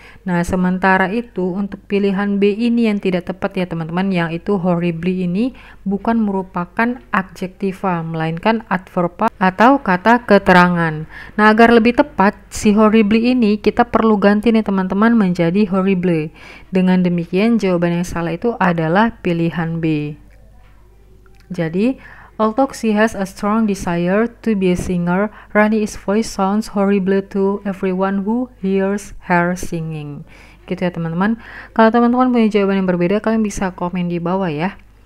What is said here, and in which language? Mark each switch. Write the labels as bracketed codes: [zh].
[id] Nah, sementara itu untuk pilihan B ini yang tidak tepat ya teman-teman, yang itu horribly ini bukan merupakan adjektiva, melainkan adverba atau kata keterangan. Nah, agar lebih tepat, si horribly ini kita perlu ganti nih teman-teman menjadi horrible. Dengan demikian jawaban yang salah itu adalah pilihan B. [en] Jadi, although she has a strong desire to be a singer, Rani's voice sounds horrible to everyone who hears her singing. [id] Gitu ya teman-teman. Kalau teman-teman punya jawaban yang berbeda, kalian bisa komen di bawah ya.